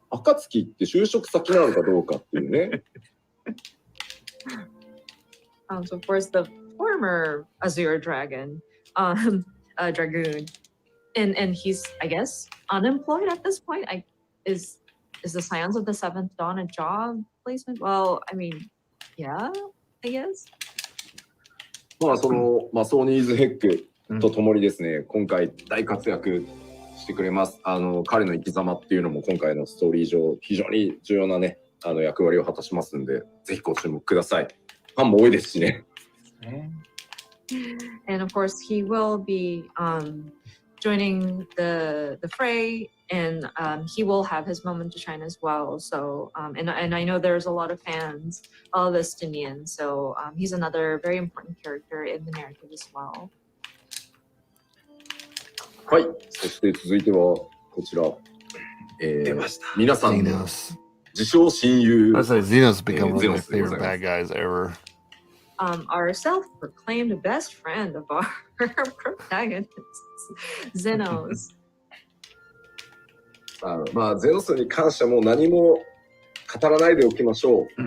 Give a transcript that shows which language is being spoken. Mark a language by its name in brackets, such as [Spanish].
[Japanese] 暁って就職先なのかどうかっていうね。 [English] So of course the former Azure Dragon, Dragoon, and he's, I guess, unemployed at this point. Is the Scions of the Seventh Dawn a job placement? Well, I mean, yeah, I guess. [Japanese] そのソニーズヘックとともにですね、今回大活躍してくれます。彼の生き様っていうのも今回のストーリー上非常に重要なね役割を果たしますんで、ぜひご注目ください。ファンも多いですしね。 [English] And of course, he will be joining the fray, and he will have his moment to shine as well. So, and I know there's a lot of fans of Estinian, so he's another very important character in the narrative as well. [Japanese] はい、そして続いてはこちら、皆さんの自称親友。 [English] I say Xenos become one of my favorite bad guys ever. Our self-proclaimed best friend of our protagonists, Xenos. [Japanese] ゼノスに関してはもう何も語らないでおきましょう。